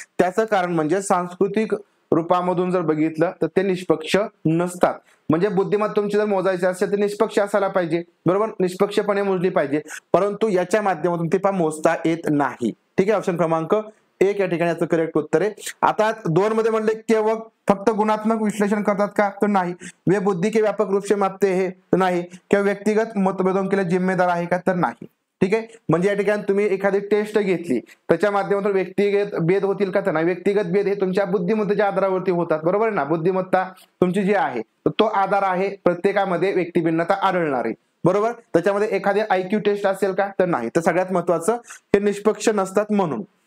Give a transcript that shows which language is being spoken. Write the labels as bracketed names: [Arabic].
[Marathi] त्याचं कारण म्हणजे सांस्कृतिक रूपामधून जर बघितलं तर ते निष्पक्ष नसतात। म्हणजे बुद्धिमत्ता तुमची जर मोजायची असेल तर निष्पक्ष असायला पाहिजे, बरोबर, निष्पक्षपणे मोजली पाहिजे, परंतु याच्या माध्यमातून ते मोजता येत नाही। ठीक आहे, ऑप्शन क्रमांक 1 या ठिकाणी याचं करेक्ट उत्तर आहे। आता 2 मध्ये म्हणले केवळ फक्त गुणात्मक विश्लेषण करतात का, तर नाही। [Hindi] वे बुद्धि के व्यापक रूप से मापते हैं, [Marathi] तर नाही। किंवा [Hindi] व्यक्तिगत मतभेदों के लिए जिम्मेदार [Marathi] आहे का, तर नाही। ठीक आहे, म्हणजे या ठिकाणी तुम्ही एखादी टेस्ट घेतली त्याच्या माध्यमातून व्यक्तिगत भेद होतील का, तर नाही। व्यक्तिगत भेद हे तुमच्या बुद्धिमत्तेच्या आधारावरती होतात, बरोबर आहे ना। बुद्धिमत्ता तुमची जी आहे तो आधार आहे, प्रत्येकामध्ये व्यक्तिभिन्नता आढळणार आहे, बरोबर। त्याच्यामध्ये एखादी आयक्यू टेस्ट असेल का, तर नाही। तर सगळ्यात महत्वाचं हे निष्पक्ष नसतात म्हणून।